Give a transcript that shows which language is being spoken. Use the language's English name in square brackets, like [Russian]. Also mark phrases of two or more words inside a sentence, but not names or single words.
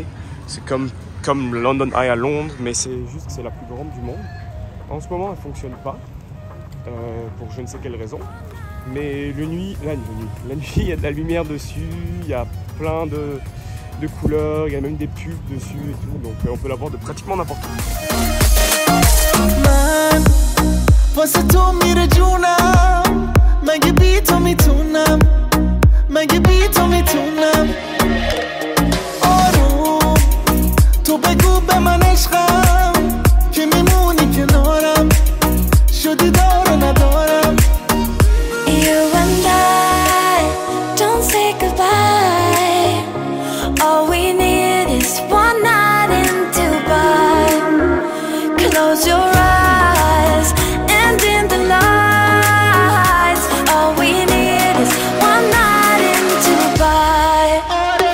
[French] C'est comme London Eye à Londres, mais c'est juste que c'est la plus grande du monde. En ce moment, elle ne fonctionne pas, pour je ne sais quelle raison. Mais la nuit, il y a de la lumière dessus, il y a plein de couleurs, il y a même des pubs dessus et tout, donc on peut la voir de pratiquement n'importe où. [Persian] مگه بی تو میتونم مگه بی تو میتونم آروم تو بگو به من عشقم که میمونی کنارم شدی دار و ندارم [English] You and I don't say goodbye. All we need is one night in Dubai. Close your eyes and in the light. All we need is one night in Dubai.